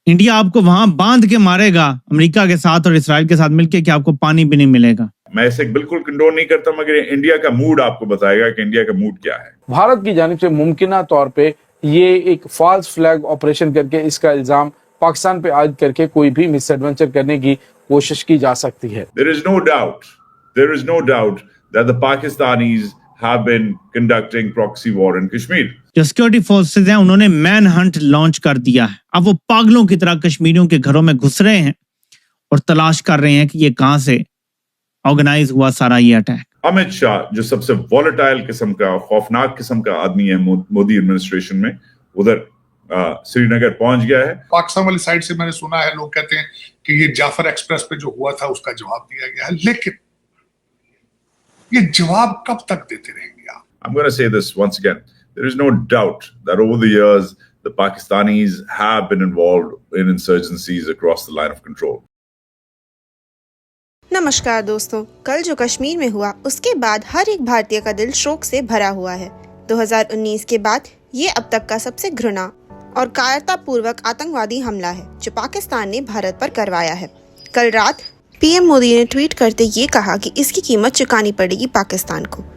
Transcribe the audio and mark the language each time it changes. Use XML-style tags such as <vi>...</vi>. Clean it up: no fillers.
<hi>India आपको वहां बांध के मारेगा अमेरिका के साथ और इसराइल के साथ मिलके कि आपको पानी भी नहीं मिलेगा। मैं इसे बिल्कुल कंडोन नहीं करता, मगर इंडिया का मूड आपको बताएगा कि इंडिया का मूड क्या है। भारत की जानिब से मुमकिना तौर पे ये एक फॉल्स फ्लैग ऑपरेशन करके इसका इल्जाम पाकिस्तान पे आयद करके कोई भी मिसएडवेंचर करने की कोशिश की जा सकती है।</hi> <en>There is no doubt that the Pakistanis have been conducting proxy war in Kashmir.</en> <hi>जो सिक्योरिटी फोर्सेज हैं उन्होंने मैन हंट लॉन्च कर दिया है। अब वो पागलों की तरह कश्मीरियों के घरों में घुस रहे हैं और तलाश कर रहे हैं कि ये कहां से ऑर्गेनाइज हुआ सारा ये अटैक। अमित शाह जो सबसे वॉलेटाइल किस्म का, खौफनाक किस्म का आदमी है मोदी एडमिनिस्ट्रेशन में, उधर श्रीनगर पहुंच गया है। पाकिस्तान वाली साइड से मैंने सुना है, लोग कहते हैं कि ये जाफर एक्सप्रेस पे जो हुआ था उसका जवाब दिया गया है, लेकिन ये जवाब कब तक देते रहेंगे आप?</hi> <en>I'm going to say this once again. There is no doubt that over the years the Pakistanis have been involved in insurgencies across the line of control.</en> <hi>नमस्कार दोस्तों, कल जो कश्मीर में हुआ उसके बाद हर एक भारतीय का दिल शोक से भरा हुआ है। 2019 के बाद ये अब तक का सबसे घृणा और कायरतापूर्वक आतंकवादी हमला है जो पाकिस्तान ने भारत पर करवाया है। कल रात पीएम मोदी ने ट्वीट करते ये कहा कि इसकी कीमत चुकानी पड़ेगी पाकिस्तान को।</hi>